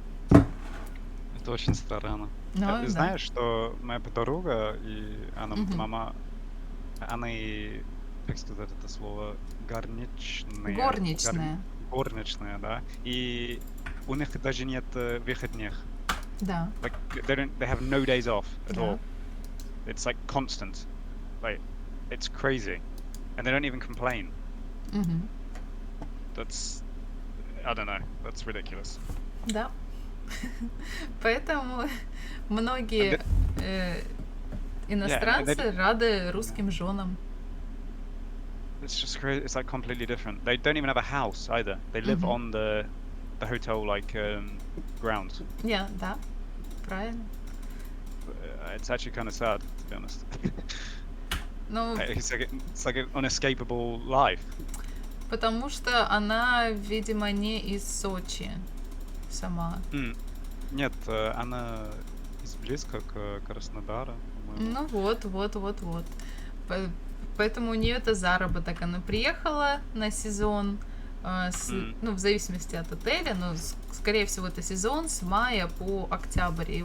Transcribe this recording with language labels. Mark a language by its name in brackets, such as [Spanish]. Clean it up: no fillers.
[Russian] Это очень странно. Ну, да. Знаешь, что моя подруга и она, мама, они, как сказать это слово, горничная, да, и у них даже нет выходных. Да. [English] Like they have no days off at [Russian] Да. [English] all. It's like constant. Like it's crazy. And they don't even complain. That's, I don't know, that's ridiculous. [Russian] Да. Поэтому многие иностранцы рады русским женам. [English] It's just crazy. It's like completely different. They don't even have a house either. They live on the hotel like grounds. Yeah, [Russian] да, правильно. [English] It's actually kind of sad, to be honest. [Russian] Ну, [English] It's like an unescapable life. [Russian] потому что она, видимо, не из Сочи сама. Нет, она из близко к Краснодару, по-моему. Ну вот. Поэтому у нее это заработок. Она приехала на сезон, ну, в зависимости от отеля, но, скорее всего, это сезон с мая по октябрь.